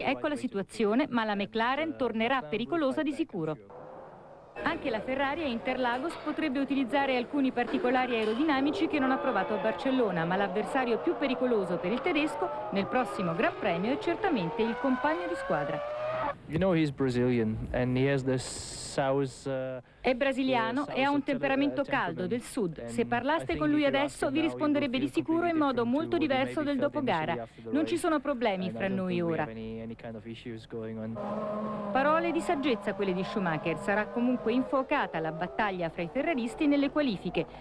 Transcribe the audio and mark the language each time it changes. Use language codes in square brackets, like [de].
[it] Ecco la situazione, ma la McLaren tornerà pericolosa di sicuro. Anche la Ferrari a Interlagos potrebbe utilizzare alcuni particolari aerodinamici che non ha provato a Barcellona, ma l'avversario più pericoloso per il tedesco nel prossimo Gran Premio è certamente il compagno di squadra. [en] You know, he's Brazilian and he has this south. [it] È brasiliano e ha un temperamento caldo del sud. Se parlaste con lui adesso vi risponderebbe di sicuro in modo molto diverso del dopogara. Non ci sono problemi fra noi ora. Parole di saggezza quelle di Schumacher. Sarà comunque infuocata la battaglia fra i ferraristi nelle qualifiche.